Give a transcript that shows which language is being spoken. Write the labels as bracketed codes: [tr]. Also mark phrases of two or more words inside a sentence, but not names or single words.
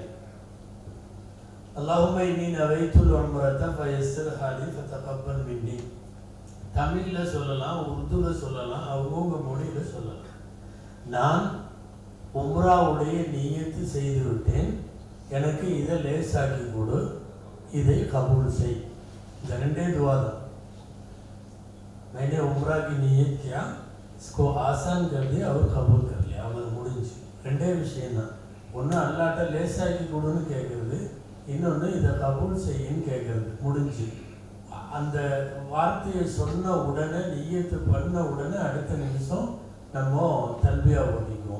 [ar] اللهم إني نويت العمرة فيسرها لي فتقبل مني. [ta] தமிழில் சொல்லலாம், உருதுவில் சொல்லலாம், அவங்கவுங்க மொழியில் சொல்லலாம். நான் உம்ராவுடைய நியத்து செய்து விட்டேன், எனக்கு இதை லேசாக்கி கொடு, இதை கபூல் செய். இந்த 2 दुआ தான். [ur] میں نے عمرہ کی نیت کیا، اس کو آسان کر دیا اور قبول کر لیا. [ta] அவங்களுக்கு முடிஞ்சு 2 விஷயம்தான். ஒன்று அல்லாட்ட லேசாக்கி கொடுன்னு கேட்குறது, இன்னொன்று இதை கபூல் செய்யின்னு கேட்குறது. முடிஞ்சு அந்த வார்த்தையை சொன்ன உடனே, நிய்யத்து பண்ண உடனே அடுத்த நிமிஷம் நம்ம தல்பியா ஓதிக்குவோம்.